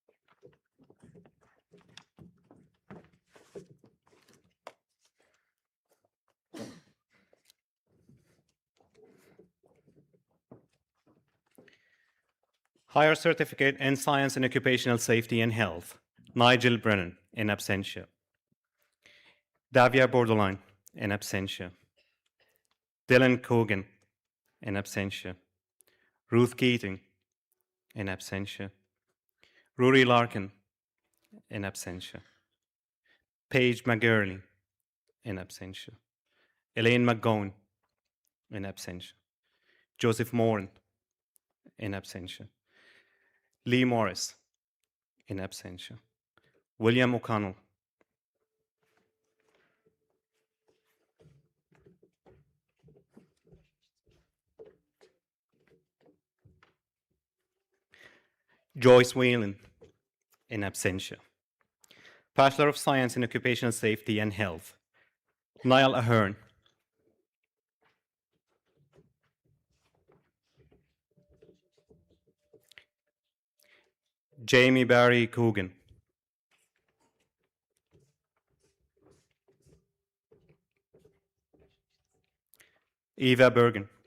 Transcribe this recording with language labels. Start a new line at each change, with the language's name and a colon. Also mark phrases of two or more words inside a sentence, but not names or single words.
English: Higher Certificate in Science and Occupational Safety and Health, Nigel Brennan,
Latin: in absentia.
English: Davia Borderline,
Latin: in absentia.
English: Dylan Cogan,
Latin: in absentia.
English: Ruth Keating,
Latin: in absentia.
English: Rory Larkin,
Latin: in absentia.
English: Paige McGurley,
Latin: in absentia.
English: Elaine McGowan,
Latin: in absentia.
English: Joseph Moran,
Latin: in absentia.
English: Lee Morris,
Latin: in absentia.
English: William O'Connell. Joyce Whelan,
Latin: in absentia.
English: Bachelor of Science in Occupational Safety and Health, Niall Ahern. Jamie Barry Coogan. Eva Bergen.